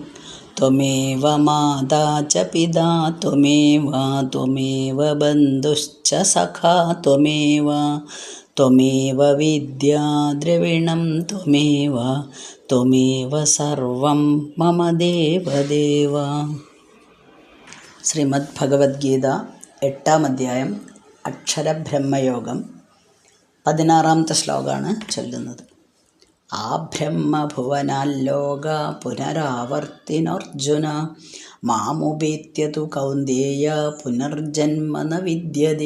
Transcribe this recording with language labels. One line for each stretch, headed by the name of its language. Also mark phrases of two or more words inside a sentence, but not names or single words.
Sanskrit: त्वमेव माता च पिता त्वमेव बन्धुश्च सखा त्वमेव विद्या द्रविणं त्वमेव सर्वं मम देवदेव।
Malayalam: ശ്രീമദ് ഭഗവത്ഗീത 8-ാം അധ്യായം അക്ഷരബ്രഹ്മയോഗം 16-ാമത്തെ ശ്ലോകമാണ് ചൊല്ലുന്നത്.
Sanskrit: ആ ബ്രഹ്മഭുവനാല്ലോക പുനരാവർത്തിനോർജുന മാമുപേത്യതു കൗന്ദേയ പുനർജന്മ ന വിദ്യതേ.